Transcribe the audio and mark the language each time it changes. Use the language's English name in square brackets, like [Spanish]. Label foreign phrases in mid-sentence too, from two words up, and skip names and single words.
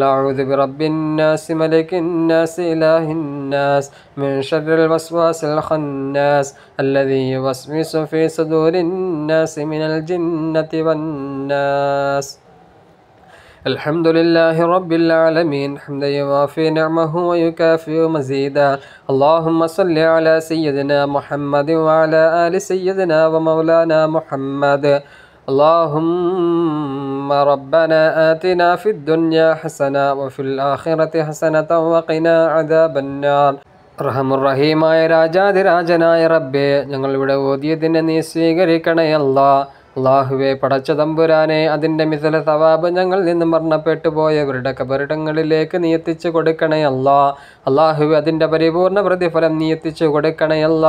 [Arabic] أعوذ برب الناس ملك الناس إله الناس من شر الوسواس الخناس الذي يوسوس في صدور الناس من الجنة والناس الحمد لله رب العالمين حمدا يوافي نعمه ويكافئ مزيدا اللهم صل على سيدنا محمد وعلى آل سيدنا ومولانا محمد اللهم ربنا آتنا في الدنيا حسنة وفي الآخرة حسنة وقنا عذاب النار [Malayalam] റഹമുറഹീമായ രാജാതിരാജനായ റബ്ബേ, ഞങ്ങളിവിടെ ഓതിയതിനെ നീ സ്വീകരിക്കണേ അല്ലാ. അള്ളാഹുവെ, പടച്ച തമ്പുരാനെ, അതിൻ്റെ [Arabic] مثل ثواب [Malayalam] ഞങ്ങളിൽ നിന്ന് മരണപ്പെട്ടു പോയവരുടെ കബറിടങ്ങളിലേക്ക് നീ എത്തിച്ചു കൊടുക്കണേ അല്ലാ. അള്ളാഹുവെ, അതിൻ്റെ പരിപൂർണ പ്രതിഫലം നീ എത്തിച്ചു കൊടുക്കണേ അല്ലാ.